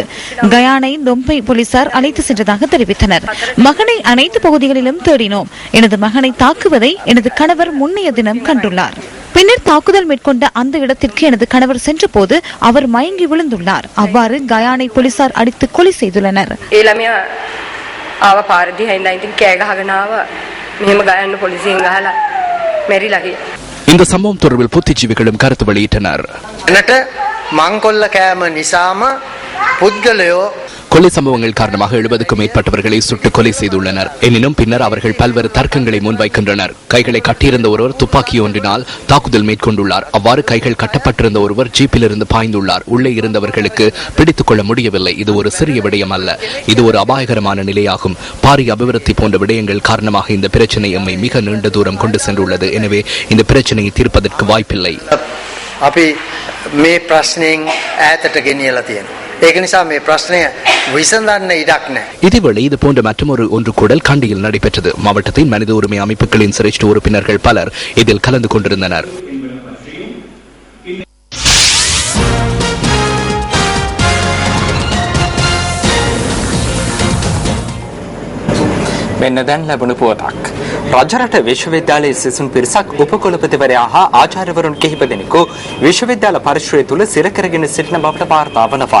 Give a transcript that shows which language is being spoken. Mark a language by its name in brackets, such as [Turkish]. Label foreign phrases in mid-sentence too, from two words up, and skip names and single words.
[Tamil] கயானை தொம்பை போலீசார் அழைத்து சென்றதாக தெரிவித்தனர். மகனை அனைத்து பகுதிகளிலும் தேடினோம். எனது மகனை தாக்குவதை எனது கணவர் முன்னைய தினம் கண்டுள்ளார். பின்னர் தாக்குதல் மேற்கொண்ட அந்த இடத்திற்கு எனது கணவர் சென்ற போது அவர் மயங்கி விழுந்துள்ளார். அவ்வாறு கயானை போலீசார் அடித்து கொலை செய்துள்ளனர். [Sinhala] ආව පාරදී හින්දා ඉතින් කෑ ගහගෙන ආව මෙහෙම ගයන්න පොලිසියෙන් ගහලා මෙරිලා ගියා. [Tamil] இந்த சம்பவம் தொடர்பில் புத்திஜீவிகளும் கருத்து வெளியிட்டனர். என்னட்ட [Sinhala] මංකොල්ල කෑම නිසාම පුද්ගලයෝ [Tamil] கொலை சம்பவங்கள் காரணமாக 70க்கும் மேற்பட்டவர்களை சுட்டு கொலை செய்துள்ளனர். எனினும் பின்னர் அவர்கள் பல்வேறு தர்க்கங்களை முன்வைக்கின்றனர். கைகளை கட்டியிருந்த ஒருவர் துப்பாக்கி ஒன்றினால் தாக்குதல் மேற்கொண்டுள்ளார். அவ்வாறு கைகள் கட்டப்பட்டிருந்த ஒருவர் ஜீப்பிலிருந்து பாய்ந்துள்ளார். உள்ளே இருந்தவர்களுக்கு பிடித்துக் கொள்ள முடியவில்லை. இது ஒரு சிறிய விடயம் அல்ல, இது ஒரு அபாயகரமான நிலையாகும். பாரிய அபிவிருத்தி போன்ற விடயங்கள் காரணமாக இந்த பிரச்சனை எம்மை மிக நீண்ட தூரம் கொண்டு சென்றுள்ளது. எனவே இந்த பிரச்சனையை தீர்ப்பதற்கு வாய்ப்பில்லை. [Sinhala] අපි මේ ප්‍රශ්නයෙන් ඈතට ගෙනියලා තියෙනවා. ඒක නිසා මේ ප්‍රශ්නය විසඳන්න ඉඩක් නැහැ. [Tamil] இதேவேளை இது போன்ற மற்றொரு ஒன்று கூடல் கண்டியில் நடைபெற்றது. மாவட்டத்தின் மனித உரிமை அமைப்புகளின் சிரேஷ்ட உறுப்பினர்கள் பலர் இதில் கலந்து கொண்டிருந்தனர். [Sinhala] මෙන්න දැන් ලැබුණු පුවතක්. රජරට විශ්වවිද්‍යාලයේ සිසුන් පිරිසක් උපකුලපතිවරයා හා ආචාර්යවරුන් කිහිප දෙනෙකු විශ්වවිද්‍යාල පරිශ්‍රය තුළ සිර කරගෙන සිටින බවට වාර්තා වනවා.